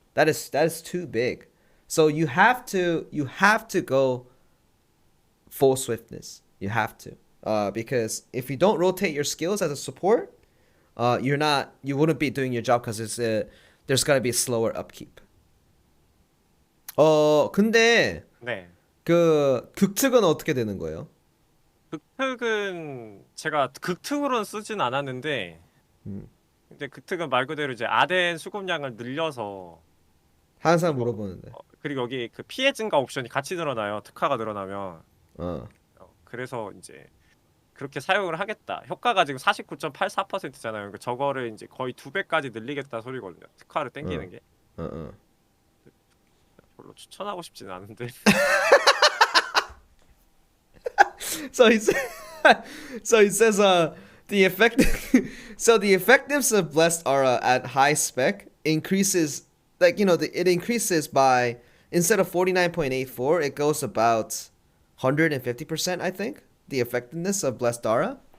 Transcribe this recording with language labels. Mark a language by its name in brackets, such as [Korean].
[English] That is too big. So you have to go full swiftness. You have to. Because if you don't rotate your skills as a support, you wouldn't be doing your job because there's gotta be a slower upkeep. [Korean] 근데 네. 그 극특은 어떻게 되는 거예요? 극특은 제가 극특으로는 쓰진 않았는데 음. 근데 극특은 말 그대로 이제 아덴 수급량을 늘려서 항상 물어보는데. 그리고 여기 그 피해 증가 옵션이 같이 늘어나요. 특화가 늘어나면. 어. 그래서 이제 그렇게 사용을 하겠다. 효과가 지금 49.84%잖아요. 그러니까 저거를 이제 거의 2배까지 늘리겠다 소리거든요. 특화를 땡기는 게. 별로 추천하고 싶지는 않은데. [English] So he says, the effectiveness of blessed aura at high spec increases, like it increases by, instead of 49.84, it goes about 150%, I think, the effectiveness of blessed aura.